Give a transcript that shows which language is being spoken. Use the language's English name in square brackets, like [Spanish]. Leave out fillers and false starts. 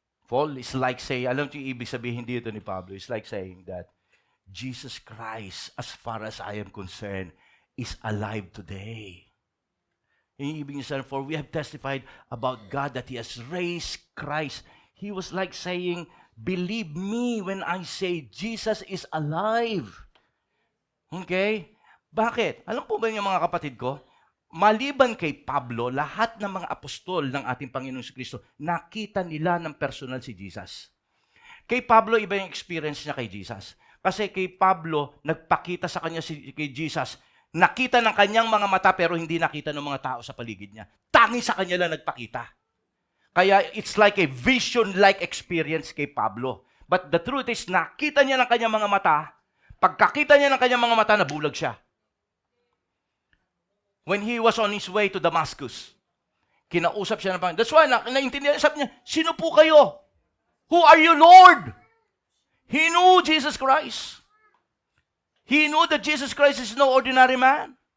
[English] Paul is like saying, [Filipino] alam niyo yung ibig sabihin dito ni Pablo, [English] it's like saying that Jesus Christ, as far as I am concerned, is alive today. [Filipino] Yung ibig niya sabihin, [English] for we have testified about God that He has raised Christ. He was like saying, believe me when I say Jesus is alive. Okay? [Filipino] Bakit? Alam po ba niyo mga kapatid ko? maliban kay Pablo, lahat ng mga apostol ng ating Panginoong Kristo, nakita nila ng personal si Jesus. Kay Pablo, iba yung experience niya kay Jesus. Kasi kay Pablo, nagpakita sa kanya kay Jesus, nakita ng kanyang mga mata pero hindi nakita ng mga tao sa paligid niya. Tanging sa kanya lang nagpakita. Kaya [English] it's like a vision-like experience [Filipino] kay Pablo. [English] But the truth is, [Filipino] nakita niya ng kanyang mga mata, pagkakita niya ng kanyang mga mata, nabulag siya. [English] When he was on his way to Damascus, [Filipino] kinausap siya ng Panginoon. [English] That's why, [Filipino] naintindihan, sabi niya, sino po kayo? [English] Who are you, Lord? He knew Jesus Christ. He knew that Jesus Christ is no ordinary man.